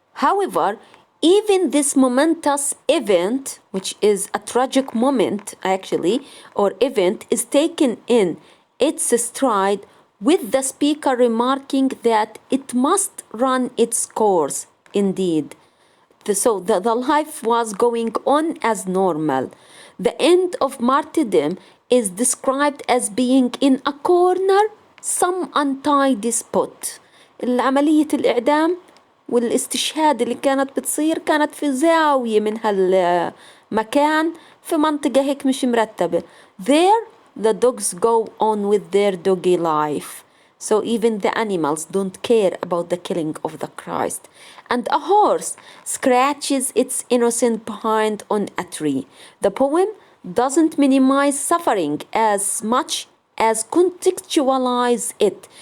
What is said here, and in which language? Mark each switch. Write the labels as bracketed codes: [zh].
[en] However, even this momentous event, which is a tragic moment actually, or event, is taken in its stride, with the speaker remarking that it must run its course indeed. So the life was going on as normal. The end of martyrdom is described as being in a corner, some untidy spot. [ar] عملية الإعدام والاستشهاد اللي كانت بتصير كانت في زاوية من هالمكان في منطقة هيك مش مرتبة. [en] There the dogs go on with their doggy life. So even the animals don't care about the killing of the Christ. And a horse scratches its innocent behind on a tree. The poem doesn't minimize suffering as much as contextualize it.